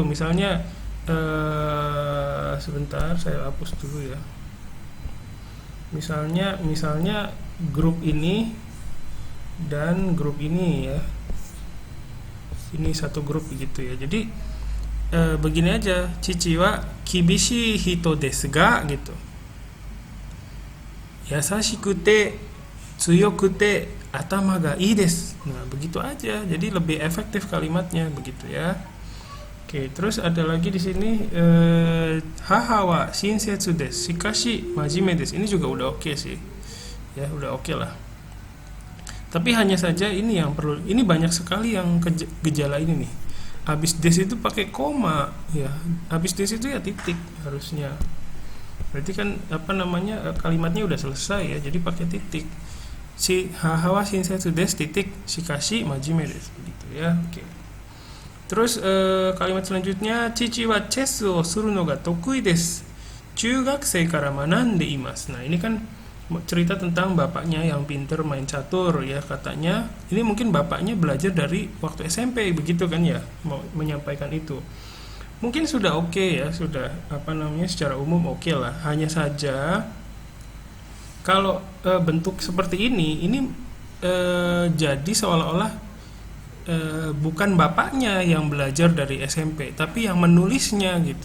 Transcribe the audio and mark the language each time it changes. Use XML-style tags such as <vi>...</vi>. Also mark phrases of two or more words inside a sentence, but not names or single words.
<id>Misalnya sebentar saya hapus dulu ya. Misalnya grup ini dan grup ini ya. Ini satu grup gitu ya. Jadi begini aja,</id> <ja>父は厳しい人ですが</ja> <id>gitu.</id> <ja>優しくて強くて頭がいいです.</ja> <id>Nah, begitu aja. Jadi lebih efektif kalimatnya begitu ya. Oke, terus ada lagi di sini</id> <ja>母は親切です、しかし真面目です.</ja> <id>Ini juga udah oke sih. Ya, udah oke lah. Tapi hanya saja ini yang perlu, ini banyak sekali yang gejala ini nih. Habis des itu pakai koma ya. Habis des itu ya titik harusnya. Berarti kan kalimatnya udah selesai ya, jadi pakai titik. Si</id> <ja>母は親切です</ja> <id>titik</id> <ja>しかし真面目です</ja> <id>begitu ya. Oke. Terus kalimat selanjutnya,</id> <ja>父はチェスをするのが得意です. 中学生から学んでいます.</ja> <id>Nah, ini kan cerita tentang bapaknya yang pinter main catur ya, katanya ini mungkin bapaknya belajar dari waktu SMP begitu kan ya, mau menyampaikan itu. Mungkin sudah oke ya, sudah apa namanya, secara umum oke lah. Hanya saja kalau bentuk seperti ini jadi seolah-olah bukan bapaknya yang belajar dari SMP, tapi yang menulisnya gitu.</id>